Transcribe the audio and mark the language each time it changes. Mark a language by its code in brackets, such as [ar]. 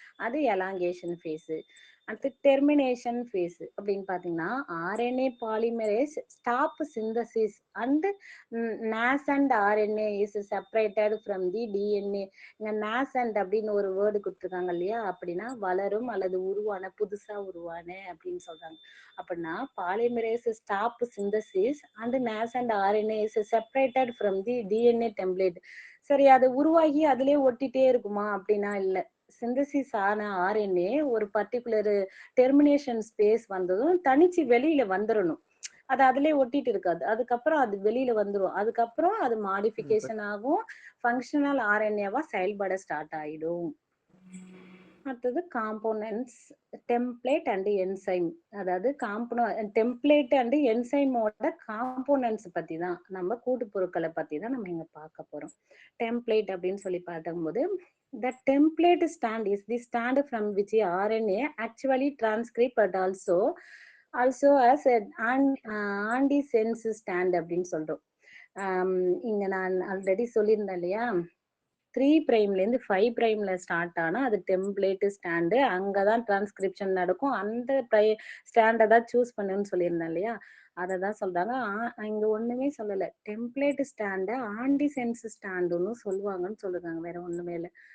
[ta] அது elongation face. அடுத்து termination face அப்படின்னு பாத்தீங்கன்னா RNA polymerase stop synthesis and [en] nascent RNA is separated from the DNA. [ta] இங்க nascent அப்படின்னு ஒரு வேர்டு கொடுத்துருக்காங்க இல்லையா? அப்படின்னா வளரும் அல்லது உருவான புதுசா உருவான அப்படின்னு சொல்றாங்க. அப்படின்னா polymerase stop synthesis and [en] nascent RNA is separated from the DNA template. [ta] சரி, அது உருவாகி அதுலயே ஒட்டிட்டே இருக்குமா அப்படின்னா இல்ல. சிந்தசிஸ் ஆன RNA ஒரு பர்டிகுலர் டெர்மினேஷன் ஸ்பேஸ் வந்ததும் தனிச்சு வெளியில வந்துடணும். அது அதுலயே ஒட்டிட்டு இருக்காது. அதுக்கப்புறம் அது வெளியில வந்துரும். அதுக்கப்புறம் அது மாடிஃபிகேஷன் ஆகும், ஃபங்க்ஷனல் RNA-வா செயல்பட ஸ்டார்ட் ஆயிடும். அடுத்தது காம்போனன்ட்ஸ், டெம்ப்ளேட் அண்ட் என்சைம். அதாவது டெம்ப்ளேட் அண்ட் என்சைமோட காம்போனன்ட்ஸ் பத்தி தான், நம்ம கூட்டு பொருட்களை பத்தி தான் நம்ம இங்க பார்க்க போறோம். டெம்ப்ளேட் அப்படின்னு சொல்லி பார்க்கும்போது [en] the template stand is the stand from which RNA actually transcript but also as an antisense stand [ta] அப்படின்னு சொல்றோம். இங்க நான் ஆல்ரெடி சொல்லியிருந்தேன் இல்லையா? 3 பிரைம்ல இருந்து 5 பிரைம்ல ஸ்டார்ட் ஆனா அது டெம்ப்ளேட் ஸ்டாண்டு. அங்கதான் டிரான்ஸ்கிரிப்ஷன் நடக்கும். அந்த ஸ்டாண்டை தான் சூஸ் பண்ணுன்னு சொல்லியிருந்தேன் இல்லையா? அதை தான் சொல்றாங்க. இங்க ஒண்ணுமே சொல்லல. டெம்ப்ளேட் ஸ்டாண்டை ஆன்டிசென்ஸ் ஸ்டாண்டுன்னு சொல்லுவாங்கன்னு சொல்லுறாங்க, வேற ஒண்ணுமே இல்லை.